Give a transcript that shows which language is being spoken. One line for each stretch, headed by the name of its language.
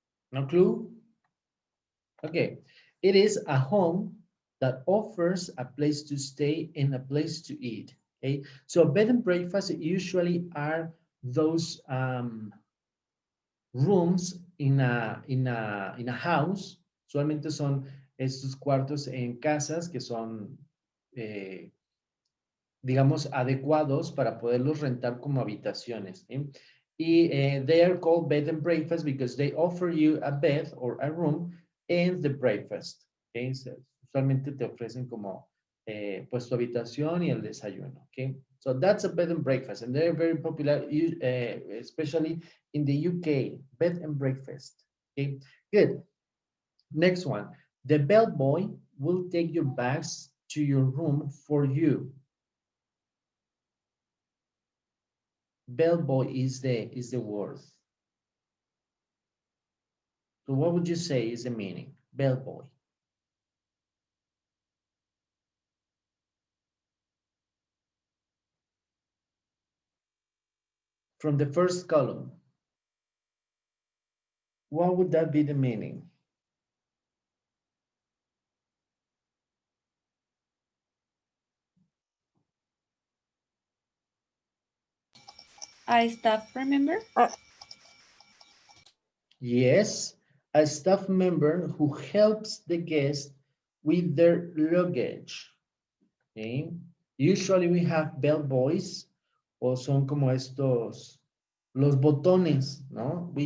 English: No clue? Okay. It is a home that offers a place to stay and a place to eat. Okay. So bed and breakfast usually are those rooms in a house.
Spanish: Usualmente son estos cuartos en casas que son digamos, adecuados para poderlos rentar como habitaciones. ¿Sí?
English: Y they are called bed and breakfast because they offer you a bed or a room and the breakfast. ¿Okay?
Spanish: So, usualmente te ofrecen como pues tu habitación y el desayuno.
English: Okay? So that's a bed and breakfast, and they're very popular, especially in the UK, bed and breakfast. Okay, good. Next one, the bellboy will take your bags to your room for you. Bellboy is the word. So what would you say is the meaning? Bellboy. From the first column, what would that be the meaning? A staff member? Yes, a staff member who helps the guest with their luggage. Okay. Usually we have bellboys,
Spanish: o son como estos, los botones, ¿no?